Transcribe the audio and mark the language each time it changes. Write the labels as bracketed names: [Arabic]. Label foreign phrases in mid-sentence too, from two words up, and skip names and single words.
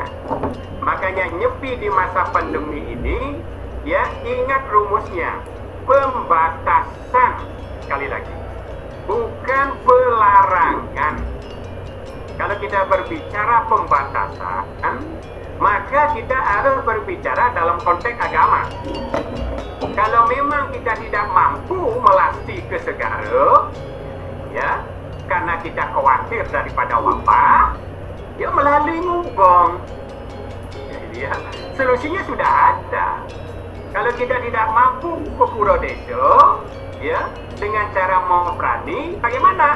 [Indonesian] Makanya nyepi di masa pandemi ini, ya, ingat rumusnya, pembatasan, sekali lagi, bukan pelarangan. Kalau kita berbicara pembatasan, maka kita harus berbicara dalam konteks agama. Kalau memang kita tidak mampu melasti ke segara, ya, karena kita khawatir daripada wabah, ya melalui ngubong. Ya, solusinya sudah ada. Kalau kita tidak mampu ke pura desa, ya, dengan cara memperani, bagaimana?